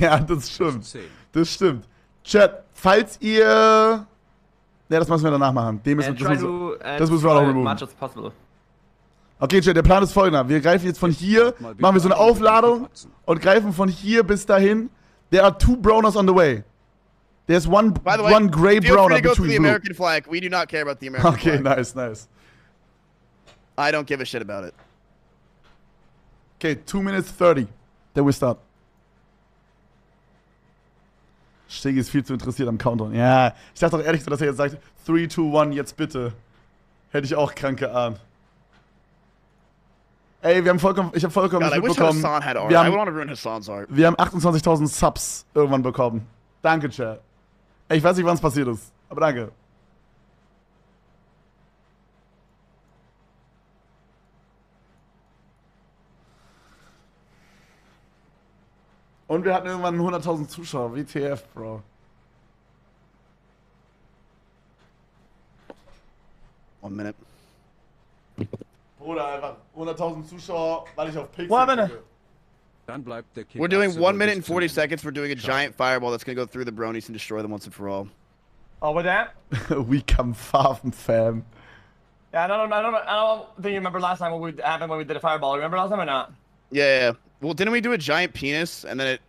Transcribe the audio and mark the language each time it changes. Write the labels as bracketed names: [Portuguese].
[German] Ja, das stimmt. Das stimmt. Chat, falls ihr... Ja, das müssen wir danach machen. Das müssen wir auch noch removen. Okay, Chat, der Plan ist folgender. Wir greifen jetzt von hier, machen wir so eine Aufladung und greifen von hier bis dahin. [English] There are 2 Browners on the way. There's one gray browner between the American flag. We do not care about the American flag. Okay, nice, nice. I don't give a shit about it. Okay, 2 minutes 30. Then we start. [German] Stegi ist viel zu interessiert am Countdown. Ja, ich dachte auch ehrlich, dass er jetzt sagt, 3, 2, 1, jetzt bitte. Hätte ich auch krank geahnt. Ey, ich habe vollkommen nicht mitbekommen. Wir haben 28.000 Subs irgendwann bekommen. Danke, Chat. Ich weiß nicht, wann es passiert ist, aber danke. Und wir hatten irgendwann 100.000 Zuschauer. [English] WTF, Bro. One minute. [German] Bruder, einfach 100.000 Zuschauer, weil ich auf Pixel gucke. [English] We're doing 1 minute and 40 seconds. We're doing a giant fireball that's gonna go through the bronies and destroy them once and for all. Oh, with that? We come farm, fam. Yeah, I don't think you remember last time what happened when we did a fireball. Remember last time or not? Yeah. Well, didn't we do a giant penis and then it?